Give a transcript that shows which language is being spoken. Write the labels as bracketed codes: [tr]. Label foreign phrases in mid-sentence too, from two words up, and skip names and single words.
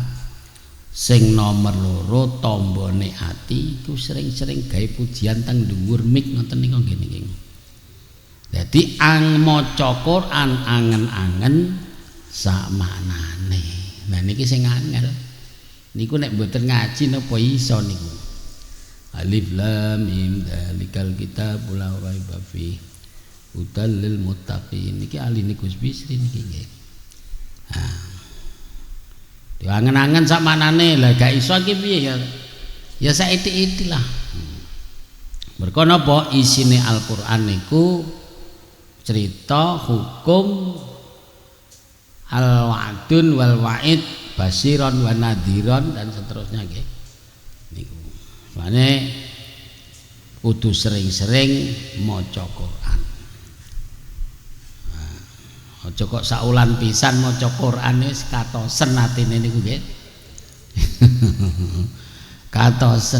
[jv] Sing nomor loro tombone ati iku sering-sering gawe pujian teng dhuwur mik ngoten niku nggih niki. Dadi maca Qur'an angen-angen sak maknane. Nah niki sing angel. Niku nek mboten ngaji napa iso niku. [ar] ألف لام ميم ذلك الكتاب لا ريب في هدى للمتقين [jv] niki aline Gus Bisri niki nggih. Ah. Diangen-angen sak manane lah gak iso iki piye ya. Ya saithik-ithik lah. Mergo napa isine Al-Qur'an niku cerita hukum [ar] الوعد والوعيد بشيرا ونذيرا [id] dan seterusnya [jv] nggih. Niku. Mane kudu sering-sering maca Qur'an. Aja kok saulan pisan maca Qur'an wis katosen atine niku nggih. Katosen.